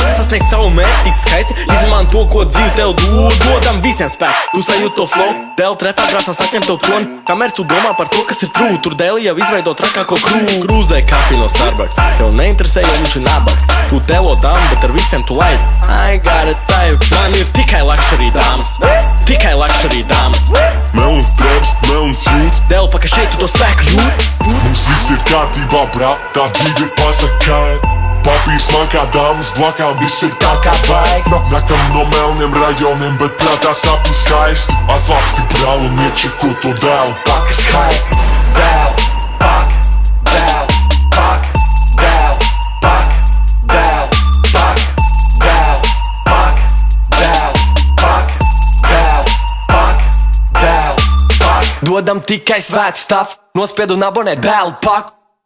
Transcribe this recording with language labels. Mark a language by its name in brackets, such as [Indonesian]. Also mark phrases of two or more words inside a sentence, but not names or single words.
[Latvian] Sasniegt savu mērķi tik skaisti, izman to, ko dzīvi tev dod. Dodam visiem spēku, tu sajūt to flow. Dēlu trepā krāsās atņem tev troni. Kamēr tu domā par to, kas ir true, tur dēli jau izveido trakāko krū. Krūzē kafiju no Starbucks, tev neinteresē, jo viņš ir nabaks. Tu telo dām, bet ar visiem tu laid. [English] I got it type. [Latvian] Man ir tikai luxury dāmas. Tikai luxury dāmas. Melns drēbs, melns jūts. Dēlu paka šeit tu to spēku jūt. Mums viss ir kārtībā, brā, tā dzīve pasakaļ. Papīrs man kā dāmas blakām, viss ir tā kā vajag. Nakam no melniem rajoniem, bet prātā sapni skaisti. Atslāpsti brāl un iečeko to dēlu. Pakas hype, dēl, pak, dēl, pak, dēl, pak, dēl, pak, dēl, pak, dēl, pak, dēl, pak, dēl, pak. Dodam tikai svētu stafu, nospiedu un abonē dēlu paku.